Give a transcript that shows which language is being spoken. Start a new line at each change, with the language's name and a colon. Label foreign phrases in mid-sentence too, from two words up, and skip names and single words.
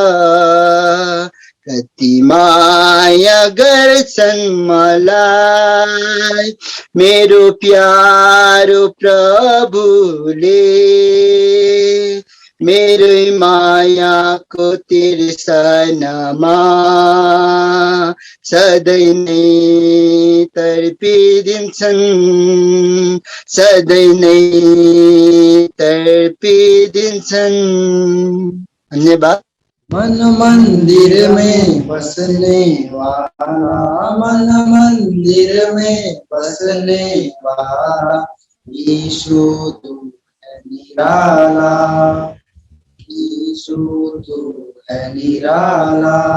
Nepali: कति माया गर्छन् मलाई मेरो प्यारो प्रभुले मेरै मायाको तिर्सनामा सधैँ नै तडपिदिन्छन् सधैँ नै तडपिदिन्छन् धन्यवाद
Hindi: मन मंदिर में बसने वाला मन मंदिर में बसने वाला यीशु तू है निराला यीशु तू है निराला